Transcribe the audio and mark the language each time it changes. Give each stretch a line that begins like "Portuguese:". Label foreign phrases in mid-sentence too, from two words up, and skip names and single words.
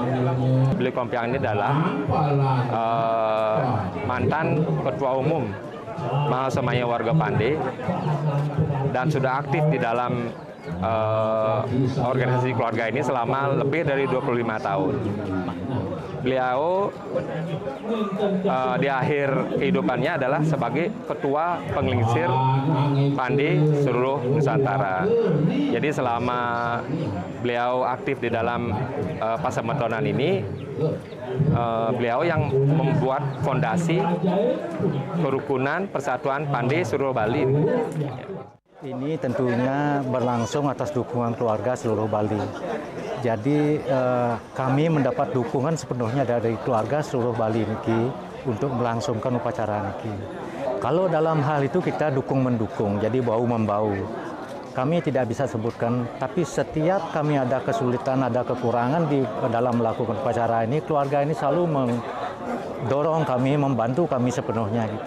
Indonesian: Beli Kompiang ini adalah mantan ketua umum Mahasemaya Warga Pande dan sudah aktif di dalam organisasi keluarga ini selama lebih dari 25 tahun. Beliau di akhir kehidupannya adalah sebagai ketua penglingsir Pande seluruh Nusantara. Jadi selama beliau aktif di dalam pasemetonan ini, beliau yang membuat fondasi kerukunan persatuan Pande seluruh Bali. Ini tentunya berlangsung atas dukungan keluarga seluruh Bali. Jadi kami mendapat dukungan sepenuhnya dari keluarga seluruh Bali niki untuk melangsungkan upacara niki. Kalau dalam hal itu kita dukung-mendukung, jadi bau-membau. Kami tidak bisa sebutkan, tapi setiap kami ada kesulitan, ada kekurangan di dalam melakukan upacara ini, keluarga ini selalu mendorong kami, membantu kami sepenuhnya gitu.